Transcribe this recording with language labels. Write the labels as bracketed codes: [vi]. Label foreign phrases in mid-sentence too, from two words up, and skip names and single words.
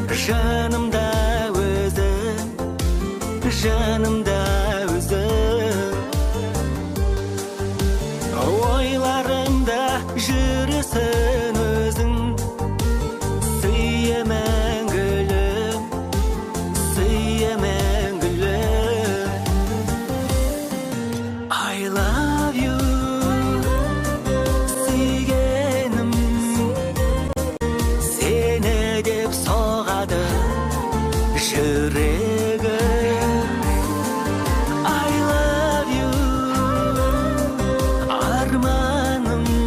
[kk] Жанымда өзің, жанымда өзің, ойларымда жүресің өзің. Сүйемін гүлім, сүйемін гүлім. [en] I love you, [kk] сүйгенім. Сені деп соғады жүрегім. [en] I love you, [kk] арманым.